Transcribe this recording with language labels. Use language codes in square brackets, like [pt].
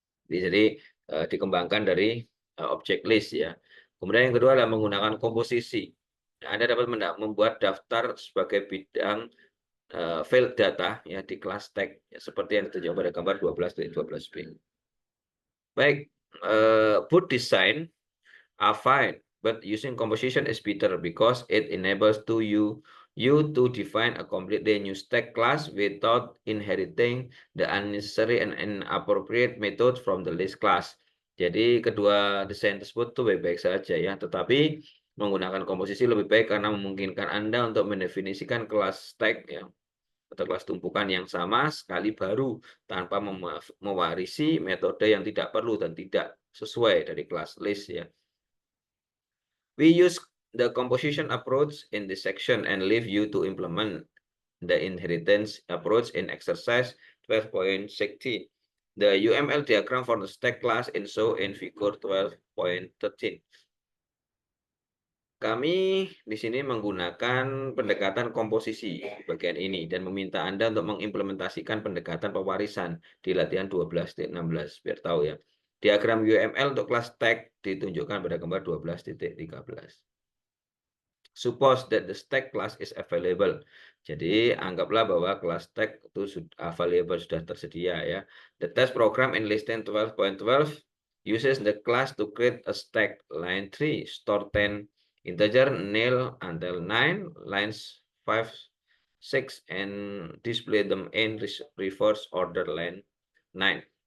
[id] Jadi dikembangkan dari objek list ya. Kemudian yang kedua adalah menggunakan komposisi. Anda dapat membuat daftar sebagai bidang field data ya di kelas tag ya, seperti yang ditunjukkan pada gambar 12D12b. Baik, [en] both design are fine, but using composition is better because it enables you to define a completely new stack class without inheriting the unnecessary and inappropriate method from the list class. [id] Jadi kedua desain tersebut tuh baik-baik saja ya, tetapi menggunakan komposisi lebih baik karena memungkinkan Anda untuk mendefinisikan kelas stack ya, atau kelas tumpukan yang sama sekali baru tanpa mewarisi metode yang tidak perlu dan tidak sesuai dari kelas list ya. [en] We use the composition approach in this section and leave you to implement the inheritance approach in exercise 12.16. The UML diagram for the stack class is shown in figure 12.13. [id] Kami di sini menggunakan pendekatan komposisi di bagian ini dan meminta Anda untuk mengimplementasikan pendekatan pewarisan di latihan 12.16 biar tahu ya. Diagram UML untuk kelas stack ditunjukkan pada gambar 12.13. [en] Suppose that the stack class is available. [id] Jadi anggaplah bahwa kelas stack itu available, sudah tersedia ya. [en] The test program in listen 12.12 uses the class to create a stack. Line 3 store 10 integer nil until 9, lines 5, 6 and display them in reverse order line 9.